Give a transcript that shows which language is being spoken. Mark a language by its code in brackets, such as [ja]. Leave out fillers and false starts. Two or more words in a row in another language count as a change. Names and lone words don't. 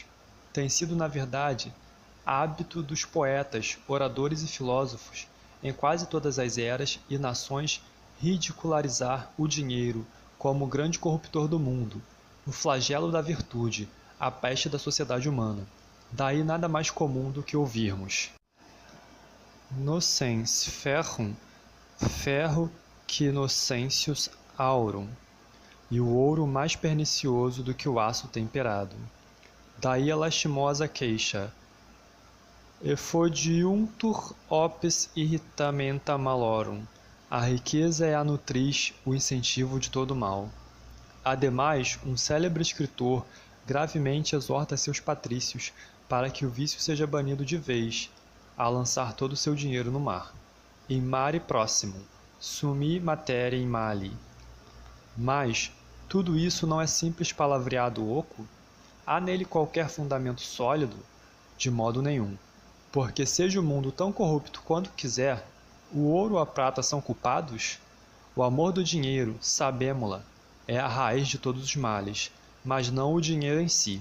[pt] Tem sido, na verdade, hábito dos poetas, oradores e filósofos, em quase todas as eras e nações, ridicularizar o dinheiro como o grande corruptor do mundo, o flagelo da virtude, a peste da sociedade humana. Daí nada mais comum do que ouvirmos: [la] Nocens ferrum, ferro que nocentius aurum, [pt] e o ouro mais pernicioso do que o aço temperado. Daí a lastimosa queixa: [la] Effodiuntur opes irritamenta malorum. [pt] A riqueza é a nutriz, o incentivo de todo mal. Ademais, um célebre escritor gravemente exorta seus patrícios para que o vício seja banido de vez, a lançar todo o seu dinheiro no mar. [la] In mare proximum, summi materia in mali. [pt] Mas tudo isso não é simples palavreado oco? Há nele qualquer fundamento sólido? De modo nenhum. Porque seja o mundo tão corrupto quanto quiser, o ouro ou a prata são culpados? O amor do dinheiro, sabemo-la, é a raiz de todos os males, mas não o dinheiro em si.